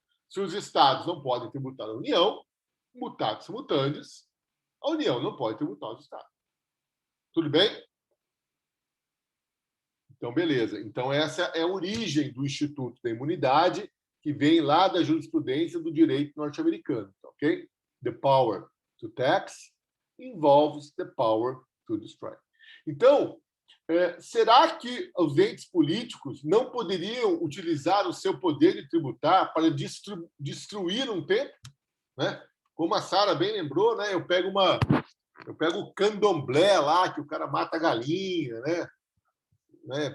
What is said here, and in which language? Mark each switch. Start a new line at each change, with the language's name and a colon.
Portuguese: Se os estados não podem tributar a União, mutatis mutandis, a União não pode tributar os estados. Tudo bem? Então, beleza. Então, essa é a origem do Instituto da Imunidade, que vem lá da jurisprudência do direito norte-americano. Ok?
English: The power to tax involves the power to destroy.
Portuguese: Então, será que os entes políticos não poderiam utilizar o seu poder de tributar para destruir um templo? Né? Como a Sara bem lembrou, né? Eu pego o candomblé lá, que o cara mata a galinha, né?